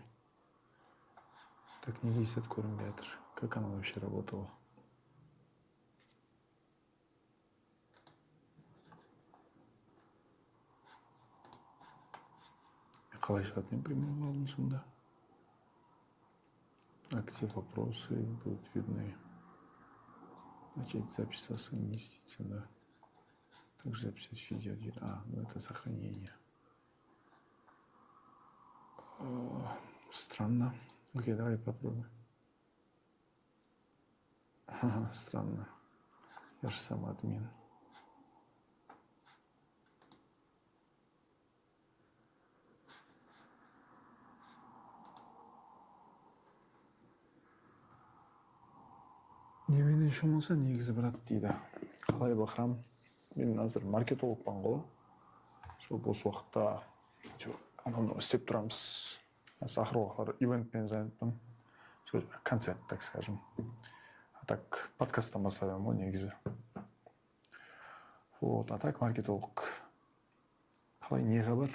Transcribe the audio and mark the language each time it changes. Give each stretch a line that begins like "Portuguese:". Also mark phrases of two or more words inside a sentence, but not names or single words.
Russian: Так не висит көрінбей. Как она вообще работала?
Kazakh: Қалай шығатын прямой алдым сонда?
Russian: Актив вопросы будут видны. Начать запись совместиться, да. Также записать видео. Ну это сохранение. Странно. Окей, давай попробуем. Ага, странно. Я же сам админ.
Kazakh: Немене болса негізі брат дейді. Қалай бақырам? Мен азыр маркетологпын ғой. Сол бос уақытта ананы істеп тұрамыз. Ақырғы уақыттар ивентпен занятпын. Сол концерт,
Russian: так скажем. А так
Kazakh: подкасттан бастадым ғой негізі.
Russian: Вот, а так
Kazakh: маркетолог. Қалай не хабар?